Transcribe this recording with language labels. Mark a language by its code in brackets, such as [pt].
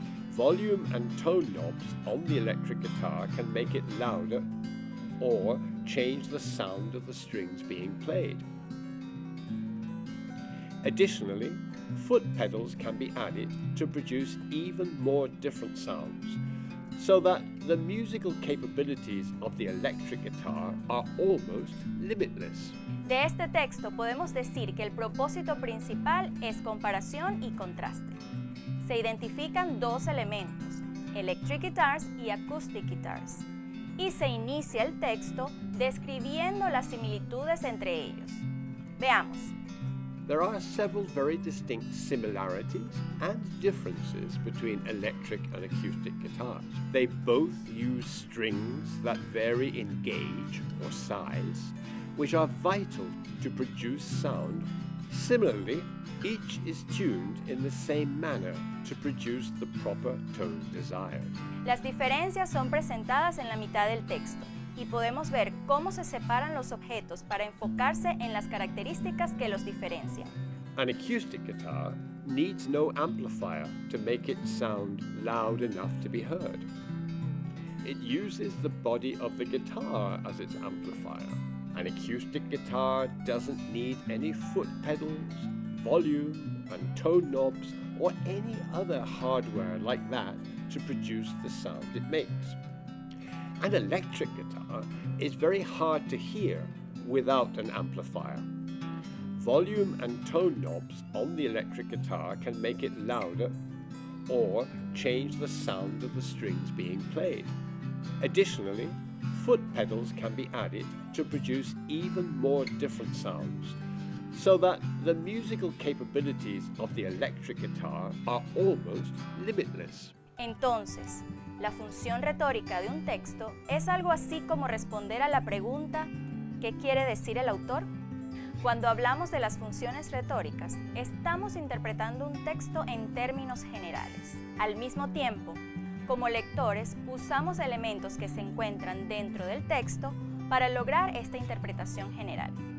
[en] Volume and tone knobs on the electric guitar can make it louder or change the sound of the strings being played. Additionally, foot pedals can be added to produce even more different sounds, so that the musical capabilities of the electric guitar are almost limitless. [es] De este texto podemos decir que el propósito principal es comparación y contraste. Se identifican dos elementos, [en] electric guitars [es] y [en] acoustic guitars, [es] y se inicia el texto describiendo las similitudes entre ellos. Veamos. [en] There are several very distinct similarities and differences between electric and acoustic guitars. They both use strings that vary in gauge or size, which are vital to produce sound. Similarly, Each is tuned in the same manner to produce the proper tone desired. [es] Las diferencias son presentadas en la mitad del texto y podemos ver cómo se separan los objetos para enfocarse en las características que los diferencian. [en] An acoustic guitar needs no amplifier to make it sound loud enough to be heard. It uses the body of the guitar as its amplifier. An acoustic guitar doesn't need any foot pedals, volume and tone knobs, or any other hardware like that to produce the sound it makes. An electric guitar is very hard to hear without an amplifier. Volume and tone knobs on the electric guitar can make it louder or change the sound of the strings being played. Additionally, foot pedals can be added to produce even more different sounds, so that the musical capabilities of the electric guitar are almost limitless. [es] Entonces, la función retórica de un texto es algo así como responder a la pregunta ¿qué quiere decir el autor? Cuando hablamos de las funciones retóricas, estamos interpretando un texto en términos generales. Al mismo tiempo, como lectores, usamos elementos que se encuentran dentro del texto para lograr esta interpretación general.